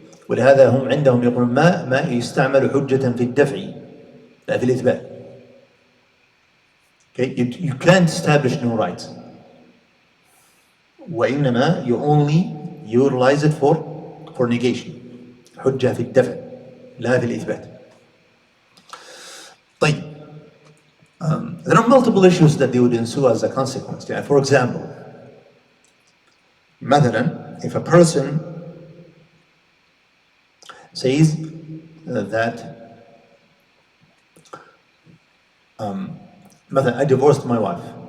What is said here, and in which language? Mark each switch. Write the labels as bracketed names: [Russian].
[Arabic] ولهذا هم عندهم يقولون ما يستعمل حجة في الدفع لا في الإثبات. [English] Okay? You can't establish new rights. وإنما you only utilize it for negation. [Arabic] حجة في الدفع لا في الإثبات. طيب. [English] There are multiple issues that they would ensue as a consequence. For example, مثلا, if a person says that مثلا, I divorced my wife.